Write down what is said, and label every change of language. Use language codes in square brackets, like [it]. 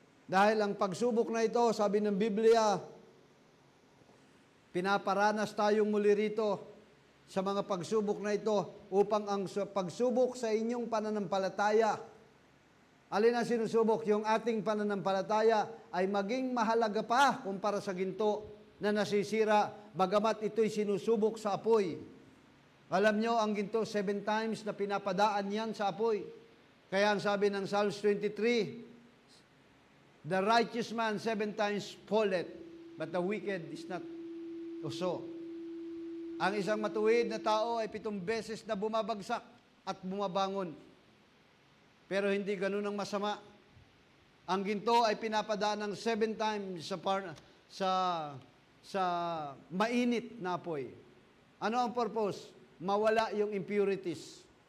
[tl] Dahil ang pagsubok na ito, sabi ng Biblia, pinaparanas tayong muli rito sa mga pagsubok na ito upang ang pagsubok sa inyong pananampalataya, alin ang sinusubok? Yung ating pananampalataya ay maging mahalaga pa kumpara sa ginto na nasisira, bagamat ito'y sinusubok sa apoy. Alam nyo, ang ginto, 7 times na pinapadaan yan sa apoy. Kaya ang sabi ng [en] Psalms 23, the righteous man 7 times falleth, but the wicked is not so. [tl] Ang isang matuwid na tao ay 7 beses na bumabagsak at bumabangon. Pero hindi ganun ang masama. Ang ginto ay pinapadaan ng 7 times sa mainit na apoy. Ano ang purpose? Mawala yung impurities.